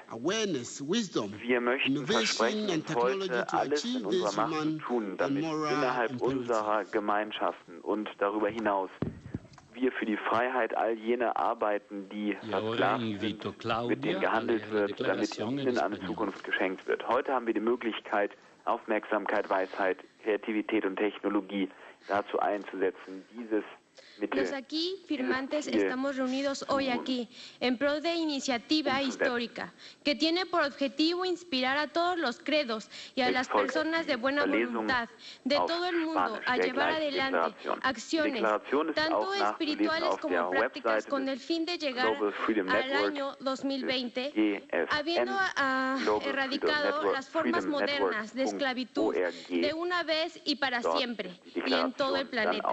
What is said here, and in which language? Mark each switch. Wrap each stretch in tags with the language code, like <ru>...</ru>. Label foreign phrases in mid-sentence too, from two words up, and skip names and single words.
<de>Wir möchten versprechen, uns heute alles in unserer Macht zu tun, damit innerhalb unserer Gemeinschaften und darüber hinaus wir für die Freiheit all jener arbeiten, die versklavt sind, mit denen gehandelt wird, damit ihnen eine Zukunft geschenkt wird. Heute haben wir die Möglichkeit, Aufmerksamkeit, Weisheit, Kreativität und Technologie dazu einzusetzen, dieses</de> <es>Los aquí firmantes estamos reunidos hoy aquí en pro de iniciativa histórica que tiene por objetivo inspirar a todos los credos y a las personas de buena voluntad de todo el mundo a llevar adelante acciones tanto espirituales como prácticas con el fin de llegar al año 2020 habiendo erradicado las formas modernas de esclavitud de una vez y para siempre y en todo el planeta.</es>